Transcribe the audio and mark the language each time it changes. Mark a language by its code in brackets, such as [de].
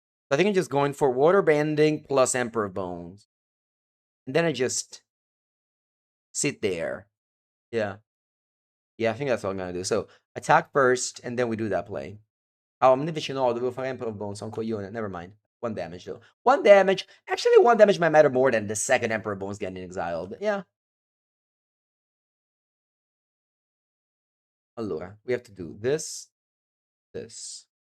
[en] I think I'm just going for Water Banding plus Emperor Bones. And then I just sit there. Yeah. Yeah, I think that's what I'm gonna do. So attack first, and then we do that play. [it] Oh, invece no, dovevo fare Emperor Bones, sono un coglione. [en] Never mind. 1 damage though. 1 damage. Actually, 1 damage might matter more than the second Emperor Bones getting exiled. Yeah. Allora, we have to do this, this.